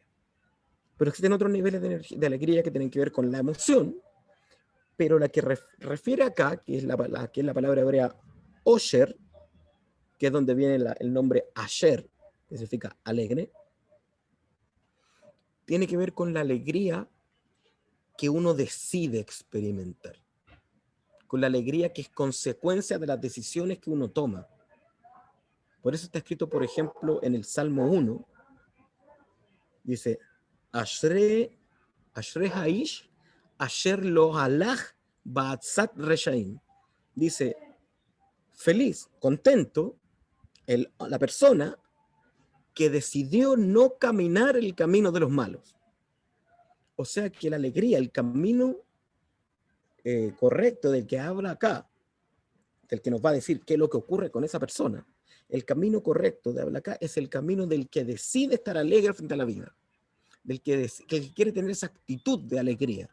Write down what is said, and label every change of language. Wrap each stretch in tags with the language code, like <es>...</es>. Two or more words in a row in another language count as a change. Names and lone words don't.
<es>Pero existen otros niveles de alegría que tienen que ver con la emoción, pero la que refiere acá, que es la palabra hebrea Osher, que es donde viene el nombre Asher, que significa alegre, tiene que ver con la alegría que uno decide experimentar, con la alegría que es consecuencia de las decisiones que uno toma. Por eso está escrito, por ejemplo, en el Salmo 1, dice,</es> <he>אשרי האיש, אשר לא הלך בעצת רשעים.</he> <es>Dice, feliz, contento, la persona que decidió no caminar el camino de los malos. O sea que la alegría, el camino correcto del que habla acá, del que nos va a decir qué es lo que ocurre con esa persona, el camino correcto de habla acá es el camino del que decide estar alegre frente a la vida, del que quiere tener esa actitud de alegría.</es>